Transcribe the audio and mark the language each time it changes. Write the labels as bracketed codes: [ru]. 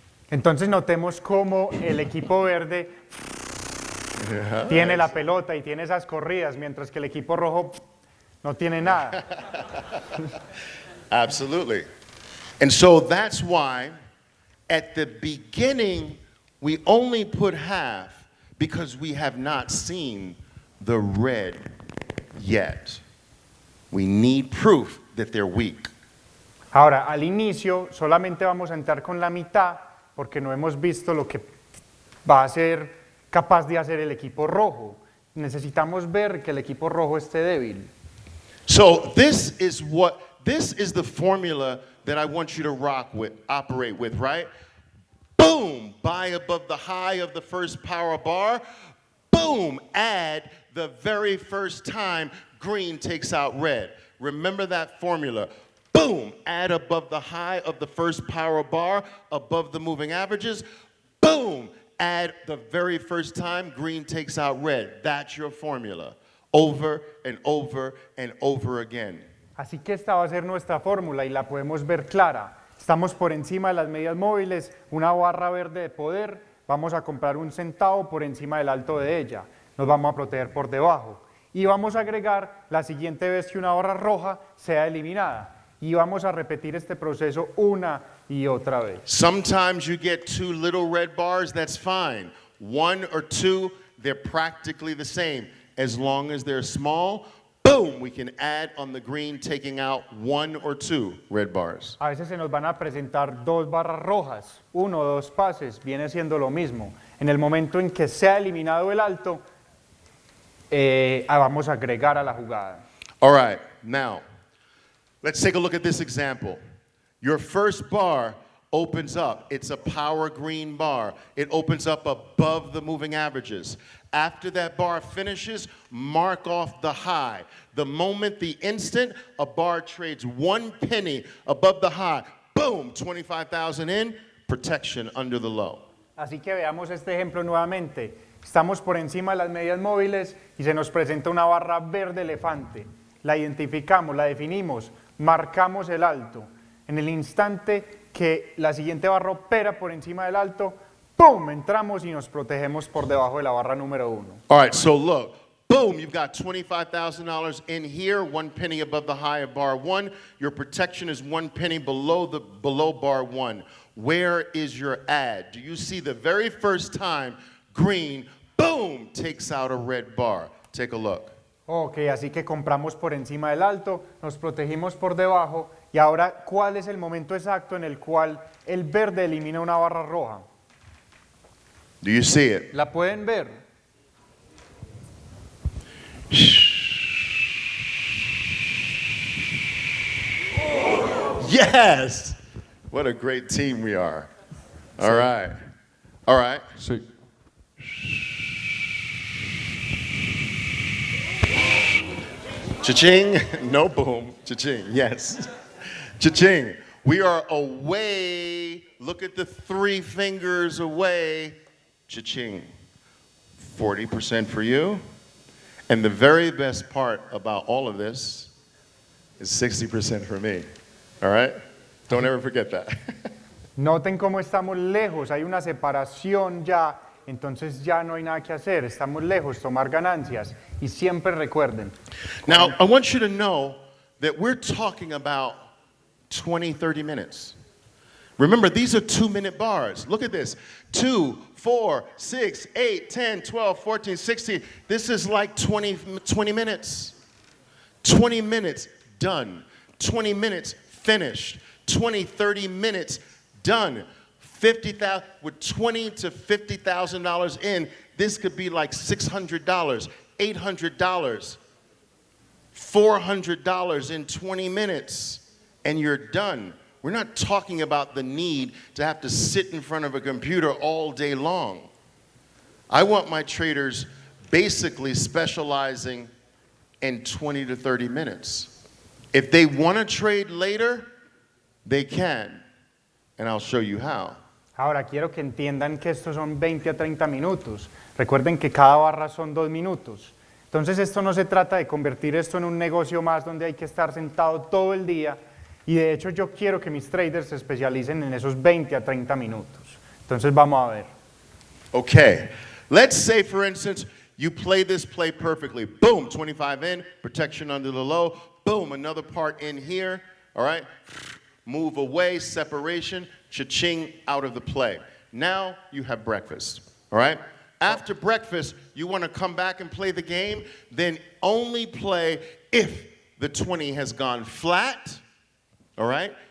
[es] Entonces notemos cómo el equipo verde tiene la pelota y tiene esas corridas, mientras que el equipo rojo no tiene nada. [en] Absolutely. And so that's why at the beginning we only put half because we have not seen the red yet. We need proof that they're weak. [es] Ahora, al inicio solamente vamos a entrar con la mitad porque no hemos visto lo que va a ser capaz de hacer el equipo rojo. Necesitamos ver que el equipo rojo esté débil. [en] So this is the formula that I want you to operate with, right? Boom, buy above the high of the first power bar. Boom, add the very first time green takes out red. Remember that formula. Boom, add above the high of the first power bar, above the moving averages. Boom, add the very first time green takes out red. That's your formula. Over and over and over again. [es] Así que esta va a ser nuestra fórmula y la podemos ver clara. Estamos por encima de las medias móviles, una barra verde de poder, vamos a comprar un centavo por encima del alto de ella, nos vamos a proteger por debajo y vamos a agregar la siguiente vez que una barra roja sea eliminada y vamos a repetir este proceso una y otra vez. [en] Sometimes you get 2 little red bars, that's fine. 1 or 2, they're practically the same. As long as they're small, boom, we can add on the green, taking out 1 or 2 red bars. [es] A veces se nos van a presentar 2 barras rojas, 1 o 2 pases, viene siendo lo mismo. En el momento en que sea eliminado el alto, vamos a agregar a la jugada. [en] All right, now, let's take a look at this example. Your first bar opens up. It's a power green bar. It opens up above the moving averages. After that bar finishes, mark off the high. The moment, the instant, a bar trades 1 penny above the high, boom, 25,000 in, protection under the low. [es] Así que veamos este ejemplo nuevamente. Estamos por encima de las medias móviles y se nos presenta una barra verde elefante. La identificamos, la definimos, marcamos el alto. En el instante que la siguiente barra opera por encima del alto, ¡pum!, entramos y nos protegemos por debajo de la barra número 1. [en] All right, so look, boom, you've got $25,000 in here, 1 penny above the high of bar 1. Your protection is 1 penny below bar 1. Where is your add? Do you see the very first time green, boom, takes out a red bar? Take a look. [es] Ok, así que compramos por encima del alto, nos protegimos por debajo y ahora, ¿cuál es el momento exacto en el cual el verde elimina una barra roja? [en] Do you see it? [es] ¿La pueden ver? [en] Yes! What a great team we are. All right. All right. [es] Sí. [en] Cha-ching. No boom. Cha-ching. Yes. Cha-ching. We are away. Look at the 3 fingers away. Cha-ching. 40% for you. And the very best part about all of this is 60% for me. All right? Don't ever forget that. [es] Noten cómo estamos lejos, hay una separación ya, entonces ya no hay nada que hacer, estamos lejos, tomar ganancias. Y siempre recuerden. [en] Now, I want you to know that we're talking about 20, 30 minutes. Remember, these are 2-minute bars. Look at this. 2, 4, 6, 8, 10, 12, 14, 16. This is like 20 minutes. 20 minutes, done. 20 minutes, finished. 20, 30 minutes, done. 50,000 with $20,000 to $50,000 in, this could be like $600, $800, $400 in 20 minutes, and you're done. We're not talking about the need to have to sit in front of a computer all day long. I want my traders basically specializing in 20 to 30 minutes. If they want to trade later, they can, and I'll show you how. [es] Ahora quiero que entiendan que estos son 20 a 30 minutos. Recuerden que cada barra son 2 minutos. Entonces esto no se trata de convertir esto en un negocio más donde hay que estar sentado todo el día. Y de hecho yo quiero que mis traders se especialicen en esos 20 a 30 minutos. Entonces vamos a ver. [en] Okay, let's say for instance, you play this play perfectly. Boom, 25 in, protection under the low. Boom, another part in here, all right? Move away, separation, cha-ching, out of the play. Now you have breakfast, all right? After breakfast, you want to come back and play the game, then only play if the 20 has gone flat, all right?